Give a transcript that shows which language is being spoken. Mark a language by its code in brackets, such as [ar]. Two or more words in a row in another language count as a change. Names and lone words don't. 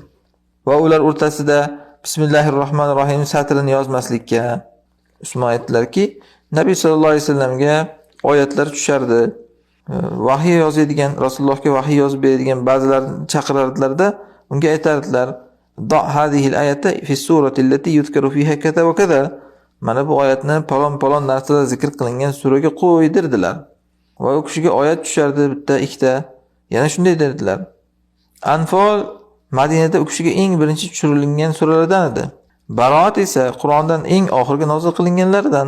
[uz] Va ular o'rtasida Bismillahirrohmanirrohim satrini yozmaslikka." Usmon aytdilarki, Nabiy [ar] صلى الله عليه وسلم [uz] oyatlar tushardi. Vahiy yozadigan, Rasulullohga vahiy yozib beradigan ba'zilarni chaqirardilarda, unga aytardilar: [ar] "ضعوا هذه الآية في السورة التي يذكر فيها كذا وكذا." [uz] Mana bu oyatni palon narsalar zikr qilingan suraga qo'ydirdilar. Va u kishiga oyat tushardi bitta, ikkita. Yana shunday dedilar. Anfol Madinada u kishiga eng birinchi tushirilgan suralardan edi. Baroat esa Qur'ondan eng oxirgi nozil qilinganlardan.